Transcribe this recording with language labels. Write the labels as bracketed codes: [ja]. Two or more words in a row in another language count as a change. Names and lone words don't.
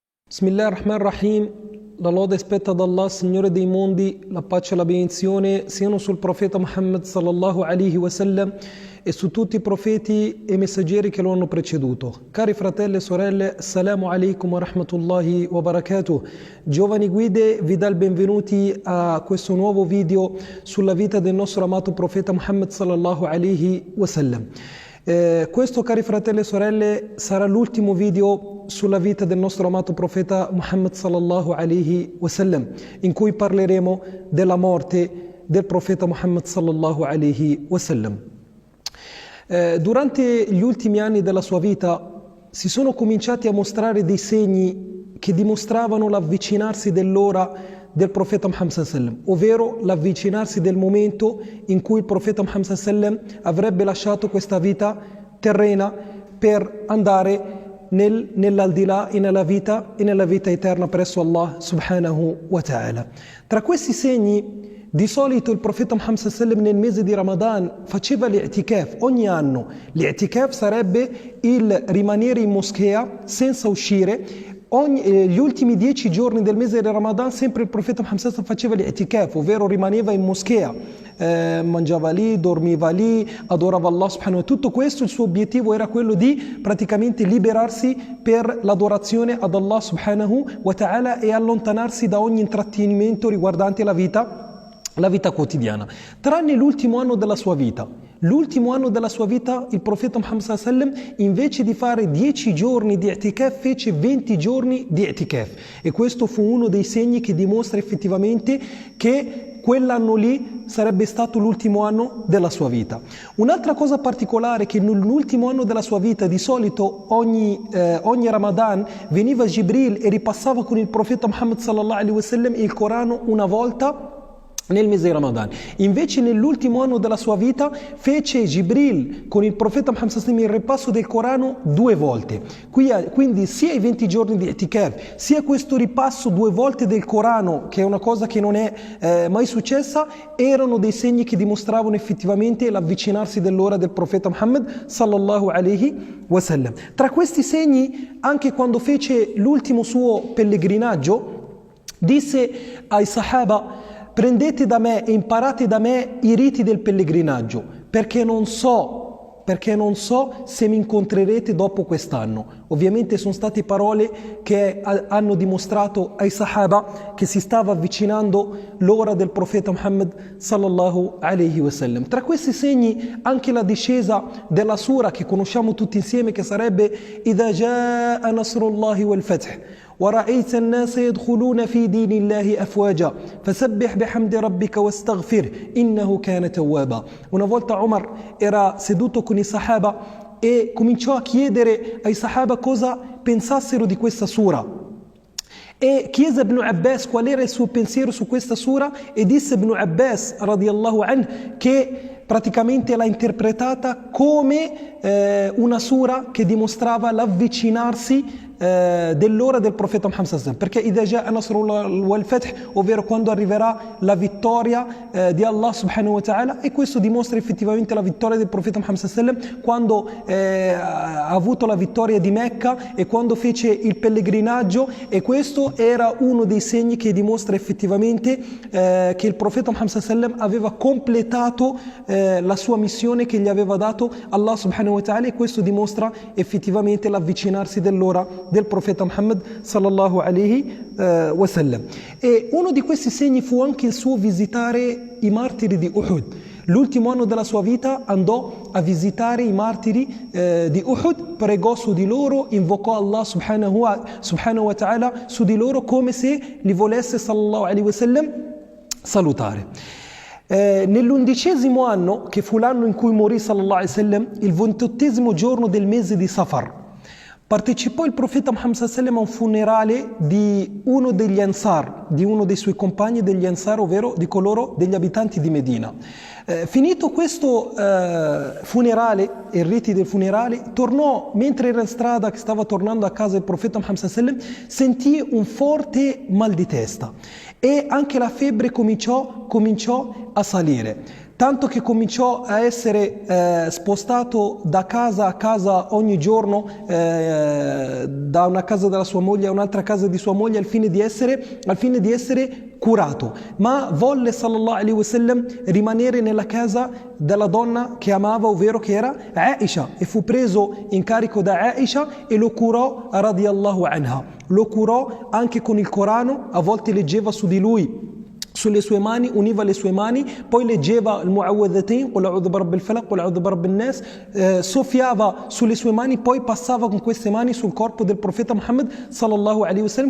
[ar] بسم الله الرحمن الرحيم, [it] la lode spetta ad Allah, Signore dei mondi, la pace e la benedizione siano sul profeta Muhammad [ar] صلى الله عليه وسلم [it] e su tutti i profeti e messaggeri che lo hanno preceduto. Cari fratelli e sorelle, [ar] السلام عليكم ورحمة الله وبركاته. [it] Giovani guide, vi dà il benvenuti a questo nuovo video sulla vita del nostro amato profeta Muhammad [ar] صلى الله عليه وسلم. [it] Questo, cari fratelli e sorelle, sarà l'ultimo video sulla vita del nostro amato profeta Muhammad [ar] صلى الله عليه وسلم, [it] in cui parleremo della morte del profeta Muhammad [ar] صلى الله عليه وسلم. [it] Durante gli ultimi anni della sua vita si sono cominciati a mostrare dei segni che dimostravano l'avvicinarsi dell'ora del profeta Muhammad [ar] صلى الله عليه وسلم, [it] ovvero l'avvicinarsi del momento in cui il profeta Muhammad [ar] صلى الله عليه وسلم [it] avrebbe lasciato questa vita terrena per andare nell'aldilà e nella vita eterna presso Allah [ar] سبحانه وتعالى. [it] Tra questi segni, di solito il profeta Muhammad [ar] صلى الله عليه وسلم [it] nel mese di Ramadan faceva l'i'tikaf ogni anno. L'i'tikaf sarebbe il rimanere in moschea senza uscire. Gli ultimi 10 giorni del mese di Ramadan sempre il profeta Muhammad [ar] صلى الله عليه وسلم [it] faceva l'i'tikaf, ovvero rimaneva in moschea, mangiava lì, dormiva lì, adorava Allah [ar] سبحانه وتعالى. [it] Tutto questo, il suo obiettivo era quello di praticamente liberarsi per l'adorazione ad Allah [ar] سبحانه وتعالى [it] e allontanarsi da ogni intrattenimento riguardante la vita quotidiana, tranne l'ultimo anno della sua vita. L'ultimo anno della sua vita il profeta Muhammad [ar] صلى الله عليه وسلم, [it] invece di fare 10 giorni di i'tikaf, fece 20 giorni di i'tikaf, e questo fu uno dei segni che dimostra effettivamente che quell'anno lì sarebbe stato l'ultimo anno della sua vita. Un'altra cosa particolare è che nell'ultimo anno della sua vita, di solito ogni Ramadan veniva Jibril e ripassava con il profeta Muhammad [ar] صلى الله عليه وسلم [it] il Corano una volta nel mese di Ramadan. Invece nell'ultimo anno della sua vita fece Jibril con il profeta Muhammad [ar] صلى الله عليه وسلم [it] il ripasso del Corano 2 volte. Quindi sia i 20 giorni di i'tikaf, sia questo ripasso 2 volte del Corano, che è una cosa che non è mai successa, erano dei segni che dimostravano effettivamente l'avvicinarsi dell'ora del profeta Muhammad [ar] صلى الله عليه وسلم. [it] Tra questi segni, anche quando fece l'ultimo suo pellegrinaggio, disse ai Sahaba: prendete da me e imparate da me i riti del pellegrinaggio, perché non so se mi incontrerete dopo quest'anno. Ovviamente sono state parole che hanno dimostrato ai Sahaba che si stava avvicinando l'ora del profeta Muhammad [ar] صلى الله عليه وسلم. [it] Tra questi segni anche la discesa della sura che conosciamo tutti insieme, che sarebbe [ar] إذا جاء نصر الله والفتح ورأيت الناس يدخلون في دين الله أفواجا فسبح بحمد ربك واستغفر إنه كان توابا. [it] Una volta Omar era seduto con i Sahaba e cominciò a chiedere ai Sahaba cosa pensassero di questa sura, e chiese Ibn Abbas qual era il suo pensiero su questa sura, e disse Ibn Abbas [ar] رضي الله عنه [it] che praticamente l'ha interpretata come una sura che dimostrava l'avvicinarsi dell'ora del profeta Muhammad [ar] صلى الله عليه وسلم, [it] perché [ar] إذا جاء نصر الله والفتح, [it] ovvero quando arriverà la vittoria di Allah [ar] سبحانه وتعالى, [it] e questo dimostra effettivamente la vittoria del profeta Muhammad [ar] صلى الله عليه وسلم [it] quando ha avuto la vittoria di Mecca e quando fece il pellegrinaggio, e questo era uno dei segni che dimostra effettivamente che il profeta Muhammad [ar] صلى الله عليه وسلم [it] aveva completato la sua missione che gli aveva dato Allah [ar] سبحانه وتعالى, [it] e questo dimostra effettivamente l'avvicinarsi dell'ora del profeta Muhammad [ar] صلى الله عليه وسلم. [it] E uno di questi segni fu anche il suo visitare i martiri di Uhud. L'ultimo anno della sua vita andò a visitare i martiri di Uhud, pregò su di loro, invocò Allah [ar] سبحانه وتعالى [it] su di loro come se li volesse [ar] صلى الله عليه وسلم [it] salutare. Nell'11° anno, che fu l'anno in cui morì [ar] صلى الله عليه وسلم, [it] il 28° giorno del mese di Safar, partecipò il profeta Muhammad [ar] صلى الله عليه وسلم [it] a un funerale di uno degli Ansar, di uno dei suoi compagni degli Ansar, ovvero di coloro degli abitanti di Medina. Finito questo funerale e i riti del funerale, tornò, mentre era in strada, che stava tornando a casa del profeta Muhammad [ar] صلى الله عليه وسلم, [it] sentì un forte mal di testa e anche la febbre cominciò a salire. tanto che cominciò a essere spostato da casa a casa ogni giorno, da una casa della sua moglie a un'altra casa di sua moglie, al fine di essere curato, ma volle [ar] صلى الله عليه وسلم [it] rimanere nella casa della donna che amava, ovvero che era Aisha, e fu preso in carico da Aisha e lo curò [ar] رضي الله عنها. [it] Lo curò anche con il Corano, a volte leggeva su di lui, sulle sue mani, univa le sue mani, poi leggeva il Mu'awwidhatayn, [ar] قل أعوذ برب الفلق, قل أعوذ برب الناس, [it] soffiava sulle sue mani, poi passava con queste mani sul corpo del profeta Muhammad [ar] صلى الله عليه وسلم.